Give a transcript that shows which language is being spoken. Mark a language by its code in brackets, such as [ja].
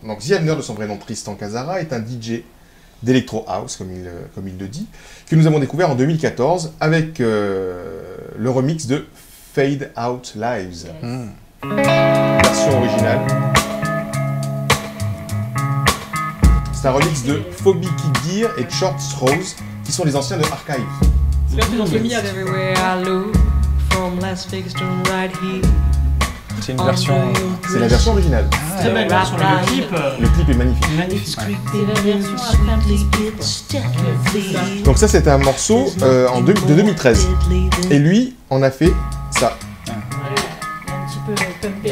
[fr] Donc, The Abner, de son vrai nom Tristan Casara, est un DJ d'Electro House, comme il le dit, que nous avons découvert en 2014 avec le remix de Fade Out Lives. Version originale. C'est un remix de Phoebe Kid Gear et Short Rose, qui sont les anciens de Archive. [en] Everywhere I look, from Las Vegas to right here. [fr] C'est une version. C'est la version originale. Très belle version. Le clip, Le clip est magnifique. magnifique. C'est la version après un petit peu. Donc ça, c'était un morceau de 2013. Et lui, on a fait ça. Un petit peu pumpé.